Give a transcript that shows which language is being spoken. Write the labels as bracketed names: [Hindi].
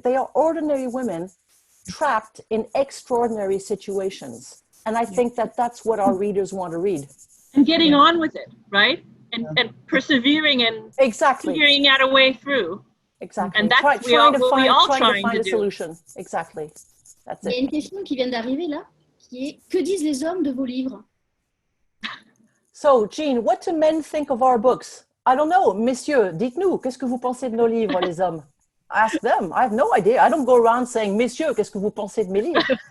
[English] They are ordinary women trapped in extraordinary situations. And I think that that's what our readers want to read. And getting on with it, right? And persevering and figuring out a way through. Exactly. And that's trying to find a solution. Exactly. That's it. [French] Il y a une question qui vient d'arriver là, qui est: que disent les hommes de vos livres? [English] So, Jean, what do men think of our books? I don't know. [French] Messieurs, dites-nous, qu'est-ce que vous pensez de nos livres, les hommes? [English] Ask them. I have no idea. I don't go around saying, [French] Messieurs, qu'est-ce que vous pensez de mes livres?